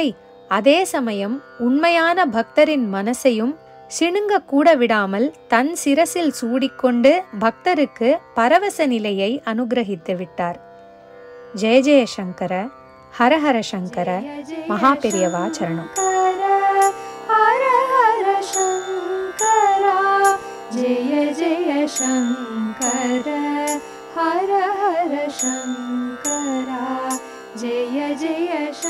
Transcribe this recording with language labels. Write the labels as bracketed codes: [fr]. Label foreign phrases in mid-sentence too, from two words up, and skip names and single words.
[ta] அதே சமயம் உண்மையான பக்தரின் மனசையும் சிணுங்க கூட விடாமல் தன் சிரசில் சூடிக்கொண்டு பக்தருக்கு பரவச நிலையை அனுகிரகித்து விட்டார். [sa] जय जय शंकर हर हर शंकर [ta] மகா பெரியவா சரணம். [sa] जय जय शंकर हर हर शंकरा जय जय